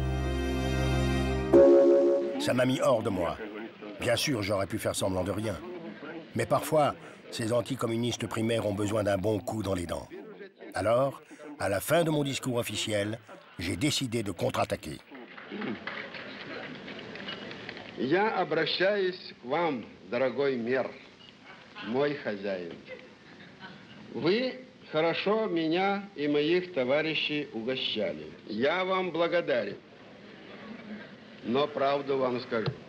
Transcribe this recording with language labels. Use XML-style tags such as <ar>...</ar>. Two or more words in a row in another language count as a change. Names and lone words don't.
<fr>Ça m'a mis hors de moi. Bien sûr, j'aurais pu faire semblant de rien. Mais parfois, ces anticommunistes primaires ont besoin d'un bon coup dans les dents. Alors, à la fin de mon discours officiel, j'ai décidé de contre-attaquer.</fr> <ru>Я обращаюсь к вам, дорогой мэр, мой хозяин. Вы хорошо меня и моих товарищей угощали. Я вам благодарен. Но правду вам скажу.</ru>